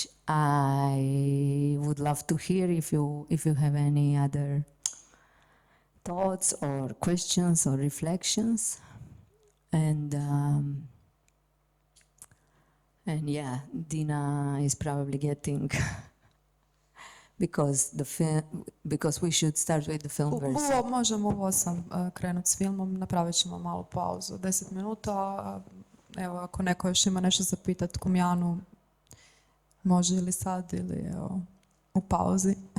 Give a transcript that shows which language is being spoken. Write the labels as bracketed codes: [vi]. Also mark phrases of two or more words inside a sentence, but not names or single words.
[en] I would love to hear if you have any other thoughts or questions or reflections. And yeah, Dina is probably getting because we should start with the film version. [hr] Možemo u 8 krenuti s filmom, napravit ćemo malu pauzu, 10 minuta. Evo, ako neko još ima nešto zapitati Kumjanu, može ili sad ili evo, u pauzi.